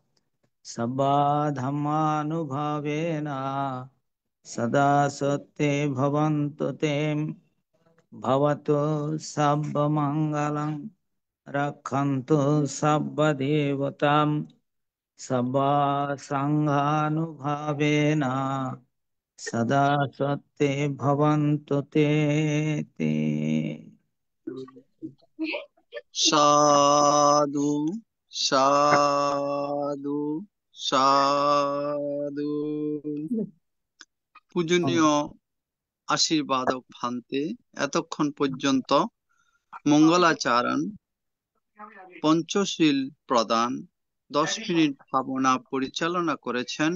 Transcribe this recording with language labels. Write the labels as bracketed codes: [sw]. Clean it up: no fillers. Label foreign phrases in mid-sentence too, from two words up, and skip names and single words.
[sa] सर्वधर्मानुभावेन सदा सत्ये भवन्तु ते भवतु सर्वमङ्गलं रक्षन्तु सर्वदेवतां सर्वसङ्घानुभावेन सदा सत्ये भवन्तु ते। [pi] সাধু সাধু সাধু। [bn] পূজনীয় আশীর্বাদক ভান্তে এতক্ষণ পর্যন্ত মঙ্গলাচরণ, পঞ্চশীল প্রদান, 10 মিনিট ভাবনা পরিচালনা করেছেন।